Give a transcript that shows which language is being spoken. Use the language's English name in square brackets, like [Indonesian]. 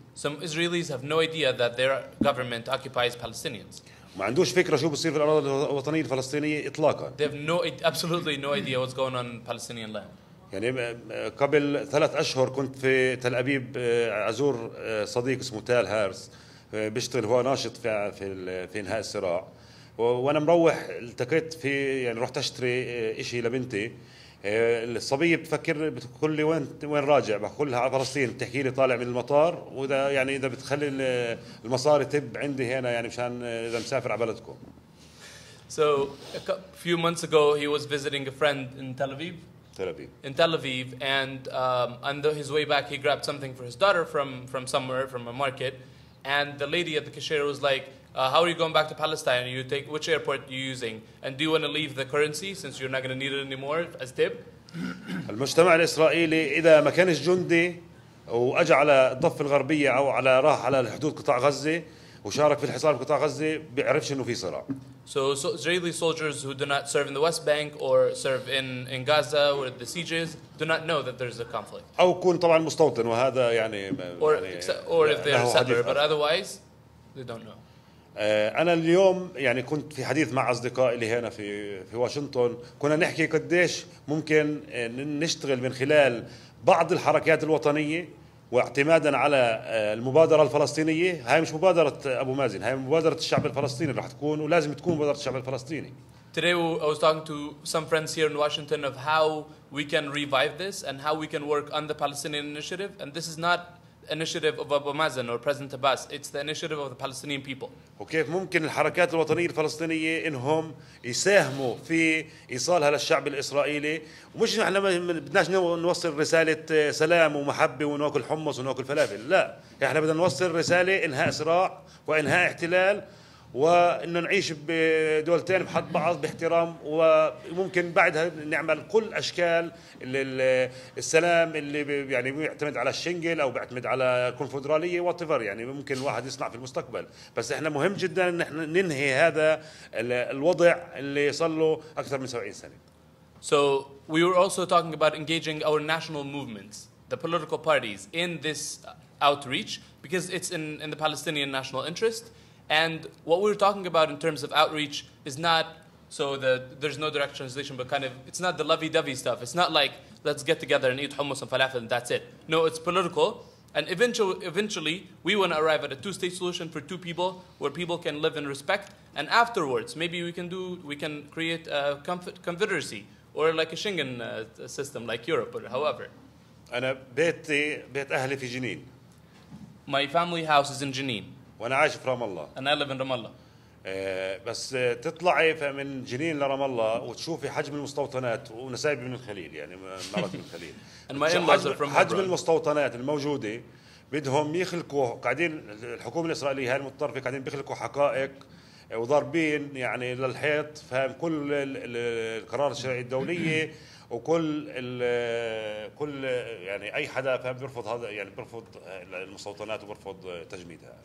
[English] Some Israelis have no idea that their government occupies Palestinians. [Arabic] ما عندوش فكرة شو بصير في الأراضي الوطنية الفلسطينية إطلاقا. [English] They have absolutely no idea what's going on in Palestinian land. [Arabic] يعني قبل 3 أشهر كنت في تل أبيب أزور صديق اسمه تال هارس بيشتغل هو ناشط في إنهاء الصراع. وانا مروح التقيت في يعني رحت اشتري شيء لبنتي الصبيه بتقول لي وين راجع، بقول لها على فلسطين، بتحكي لي طالع من المطار، وده يعني اذا بتخلي المصاري تب عندي هنا يعني مشان اذا مسافر على بلدكم. [English] So a few months ago, he was visiting a friend in Tel Aviv. In Tel Aviv, and on his way back, he grabbed something for his daughter from somewhere, from a market, and the lady at the cashier was like, how are you going back to Palestine? Which airport are you using? And do you want to leave the currency since you're not going to need it anymore as tip? [Arabic] المجتمع الإسرائيلي إذا ما كانش جندي وأجى على الضفة الغربية أو راح على حدود قطاع غزة وشارك في الحصار بقطاع غزة بيعرفش إنه في صراع. [English] So Israeli soldiers who do not serve in the West Bank or serve in Gaza or the sieges do not know that there's a conflict. [Arabic] أو يكون طبعا مستوطن وهذا يعني. [English] Or if they're a settler, but otherwise they don't know. [Arabic] أنا اليوم يعني كنت في حديث مع أصدقائي لي هنا في واشنطن، كنا نحكي قديش ممكن نشتغل من خلال بعض الحركات الوطنية واعتمادا على المبادرة الفلسطينية. هاي مش مبادرة أبو مازن، هاي مبادرة الشعب الفلسطيني راح تكون ولازم تكون مبادرة الشعب الفلسطيني. [English] Today I was talking to some friends here in Washington of how we can revive this and how we can work on the Palestinian initiative, and this is not initiative of Abu Mazen or President Abbas, it's the initiative of the Palestinian people. [Arabic] وكيف ممكن الحركات الوطنية الفلسطينية إنهم يساهموا في إيصالها للشعب الإسرائيلي، ومش نحن بدناش نوصل رسالة سلام ومحبة وناكل حمص وناكل فلافل، لا، احنا بدنا نوصل رسالة إنهاء صراع وإنهاء احتلال، وإنه نعيش بدولتين بحد بعض باحترام، وممكن بعدها نعمل كل أشكال السلام اللي يعني بيعتمد على الشنجل أو بيعتمد على الكونفدرالية واتيفر، يعني ممكن الواحد يصنع في المستقبل، بس إحنا مهم جدا إن إحنا ننهي هذا الوضع اللي صار له أكثر من 70 سنة. [English] So we were also talking about engaging our national movements, the political parties, in this outreach because it's in the Palestinian national interest. And what we're talking about in terms of outreach is not, so there's no direct translation, but kind of, it's not the lovey-dovey stuff. It's not like, let's get together and eat hummus and falafel and that's it. No, it's political. And eventually, we want to arrive at a two-state solution for two people where people can live in respect. And afterwards, maybe we can create a confederacy or like a Schengen system like Europe or however. [Arabic] أنا بيت أهلي في جنين. [English] My family house is in Jenin. [Arabic] وأنا عايش في رام الله. [English] And I live in Ramallah. [Arabic] بس تطلعي من جنين لرام الله وتشوفي حجم المستوطنات، ونسايبي من الخليل يعني مراتي من الخليل. [English] And my in-laws are from [Arabic] حجم المستوطنات الموجودة بدهم يخلقوا، قاعدين الحكومة الإسرائيلية هاي المتطرفة قاعدين بيخلقوا حقائق وضاربين يعني للحيط، فاهم، كل القرارات الشرعية الدولية وكل كل يعني اي حدا فاهم بيرفض هذا، يعني بيرفض المستوطنات وبيرفض تجميدها.